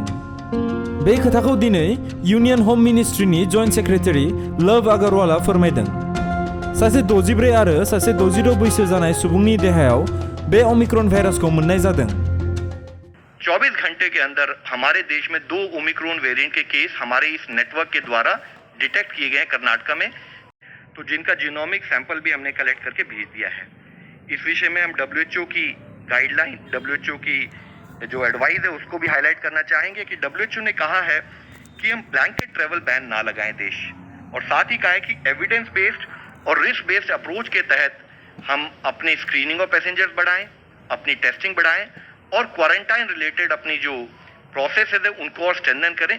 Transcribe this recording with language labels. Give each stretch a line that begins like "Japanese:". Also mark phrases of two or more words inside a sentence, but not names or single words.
Bodo: बे खोथाखौ दिनै
English: Union Home
Bodo: मिनिस्ट्रिनि
English: Joint Secretary
Bodo: लव अग्रवालआ फोरमायदों। सासे 64 आरो सासे 66 बैसो जानाय सुबुंनि देहायाव बे ओमिक्रन भाइरासखौ मोननाय जादों।
Hindi: 24 घंटे के अंदर हमारे देश में 2
English: Omicron variant
Hindi: के केस हमारे इस नेटवर्क के द्वारा डिटेक्ट किए गए कर्नाटक में, तो जिनका
English: genomic sample
Hindi: भी हमने कलेक्ट करके भेज दिया है। इस विषय में हम WHO की गाइडलाइन, WHO की जो एडवाइस है उसको भी हाईलाइट करना चाहेंगे कि WHO ने कहा है कि हम
English: blanket travel ban
Hindi: ना लगाएं देश, और साथ ही कहा है कि
English: evidence based
Hindi: और
English: risk based approach
Hindi: के तहत हम अपनी
English: screening of passengers
Hindi: बढ़ाएं, अपनी टेस्टिंग बढ़ाएं और
English: quarantine related
Hindi: अपनी जो प्रोसेस है उनको और स्ट्रेंथन करें।